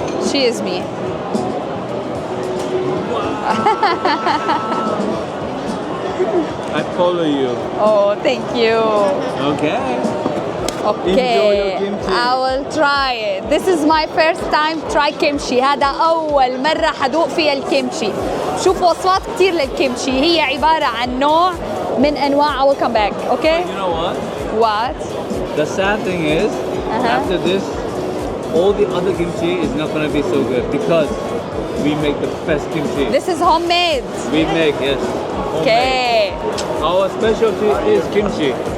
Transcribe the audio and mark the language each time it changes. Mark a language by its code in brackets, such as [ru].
[en] She is me. I follow you. Oh, thank you. Okay. Okay. Enjoy your kimchi. I will try it. This is my first time try kimchi. [ar] هذا أول مرة حدوق فيها الكيمشي. شوف وصفات كتير للكيمشي، هي عبارة عن نوع من أنواع. [en] I will come back. Okay? You know what? What? The sad thing is, after this, all the other kimchi is not going to be so good because we make the best kimchi. This is homemade. We make, yes. Homemade. Okay. Our specialty is kimchi.